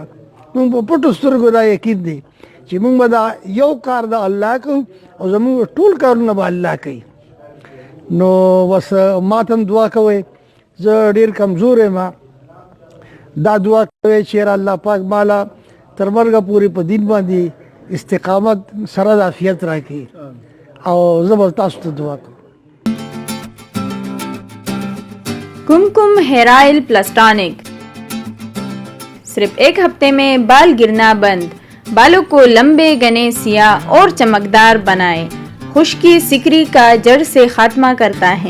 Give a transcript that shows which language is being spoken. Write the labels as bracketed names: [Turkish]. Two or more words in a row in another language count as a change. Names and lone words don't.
[Pashto] مونږ په پټو سترګو دا یقین دی چې مونږ به دا یو کار د الله کوو او زمونږ ټول کارونه به الله کوي. نو بس ما ته هم دعا کوئ زه ډېر کمزور یم دا دعا کوئ چې یاره الله پاک مالا تر مرګه پورې په دین باندې استقامت سره د عافیت راکړي او زه به تاسو ته دعا کوم [Urdu] कुमकुम हेयर ऑयल प्लस टॉनिक। صرف ایک ہفتے میں بال گرنا بند، بالوں کو لمبے گھنے سیاہ اور چمکدار بنائے، خشکی سکری کا جڑ سے خاتمہ کرتا ہے.